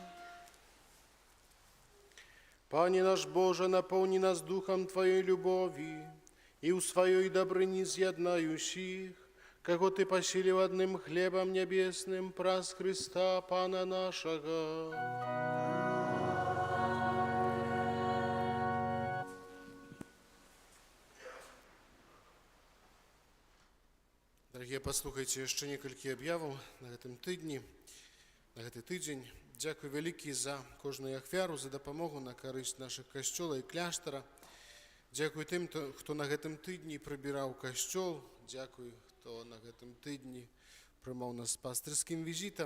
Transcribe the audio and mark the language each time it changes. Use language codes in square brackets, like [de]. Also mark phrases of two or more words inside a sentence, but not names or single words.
[be] Пане наш Боже, наполни нас духом Твоей любови и у Своей добрыни з'яднающих, кого Ты поселил одним хлебом небесным, праз Христа Пана нашего. Дорогие, послухайте яшчэ некалькі аб'яваў на гэтым тыдні, на гэты тыдзень. Дзякуй вялікі за кожную ахвяру, за дапамогу на карысць нашых касцёла і кляштара. Дзякуй тым, хто на гэтым тыдні прыбіраў касцёл. Дзякуй, хто на гэтым тыдні прымаў нас пастырскім візітам.